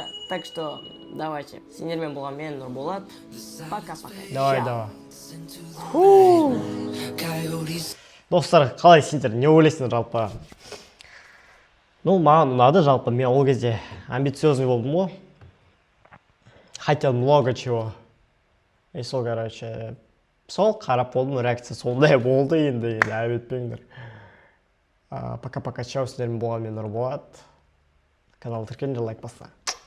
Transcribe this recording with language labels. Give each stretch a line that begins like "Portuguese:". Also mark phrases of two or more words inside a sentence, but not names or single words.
Russian: Так что давайте.
Kazakh: Сендермен болған мен, Нұрболат.
Russian: Пока-пока. Давай.
Kazakh: Достар, қалай сендер не ойлайсыңдар жалпы? Ну, маған ұнады жалпы. Мен ол кезде амбициозный болдым ғой.
Russian: Хотел много чего.
Kazakh: И сол, короче, сол қарап болдым, реакция сондай болды енді әбетпеңдер. Пока-пока, чау, сендермен болған мен Нұрболат. Канал тіркеліңдер, лайк басса.